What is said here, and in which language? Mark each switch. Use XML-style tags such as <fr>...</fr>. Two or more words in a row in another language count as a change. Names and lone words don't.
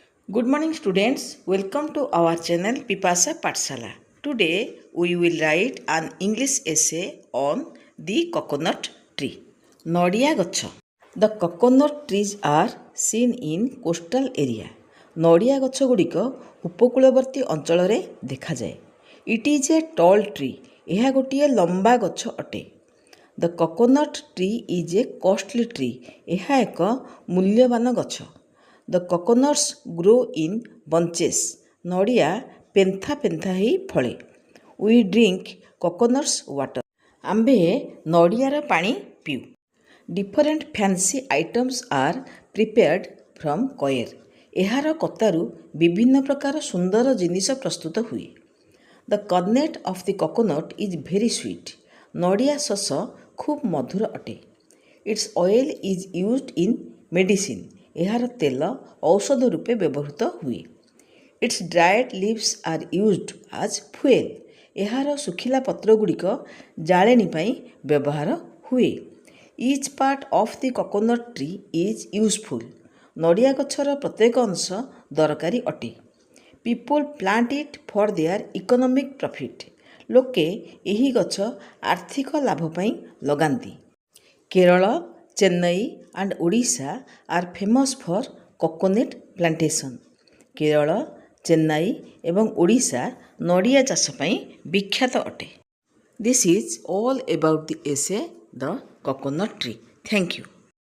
<en>Good morning students, welcome to our channel Pipasa Pathshala. Today we will write an English essay on the coconut tree.</en> <or>ନଡ଼ିଆ ଗଛ.</or> <en>The coconut trees are seen in coastal area.</en> <or>ନଡ଼ିଆ ଗଛ ଗୁଡ଼ିକ ଉପକୂଳବର୍ତ୍ତୀ ଅଞ୍ଚଳରେ ଦେଖାଯାଏ.</or> <en>It is a tall tree.</en> <or>ଏହା ଗୋଟିଏ ଲମ୍ବା ଗଛ ଅଟେ.</or> <en>The coconut tree is a costly tree.</en> <or>ଏହା ଏକ ମୂଲ୍ୟବାନ ଗଛ.</or> <en>The coconuts grow in bunches.</en> <or>ନଡ଼ିଆ ପେନ୍ଥା ପେନ୍ଥା ହେଇ ଫଳେ.</or> <en>We drink coconuts water.</en> <or>ଆମ୍ଭେ ନଡ଼ିଆର ପାଣି ପିଉ.</or> <en>Different fancy items are prepared from coir.</en> <or>ଏହାର କତାରୁ ବିଭିନ୍ନ ପ୍ରକାର ସୁନ୍ଦର ଜିନିଷ ପ୍ରସ୍ତୁତ ହୁଏ.</or> <en>The kernel of the coconut is very sweet.</en> <or>ନଡ଼ିଆ ଶସ ଖୁବ୍ ମଧୁର ଅଟେ.</or> <en>Its oil is used in medicine.</en> <or>ଏହାର ତେଲ ଔଷଧ ରୂପେ ବ୍ୟବହୃତ ହୁଏ.</or> <en>Its dried leaves are used as fuel.</en> <or>ଏହାର ଶୁଖିଲା ପତ୍ରଗୁଡ଼ିକ ଜାଳେଣୀ ପାଇଁ ବ୍ୟବହାର ହୁଏ.</or> <en>Each part of the coconut tree is useful.</en> <or>ନଡ଼ିଆ ଗଛର ପ୍ରତ୍ୟେକ ଅଂଶ ଦରକାରୀ ଅଟେ.</or> <en>People plant it for their economic profit.</en> <or>ଲୋକେ ଏହି ଗଛ ଆର୍ଥିକ ଲାଭ ପାଇଁ ଲଗାନ୍ତି.</or> <en>କେରଳ, ଚେନ୍ନାଇ and ଓଡ଼ିଶା are famous for coconut plantation.</en> <or>କେରଳ, ଚେନ୍ନାଇ ଏବଂ ଓଡ଼ିଶା ନଡ଼ିଆ ଚାଷ ପାଇଁ ବିଖ୍ୟାତ ଅଟେ.</or> <en>This is all about the essay The Coconut Tree. Thank you.</en>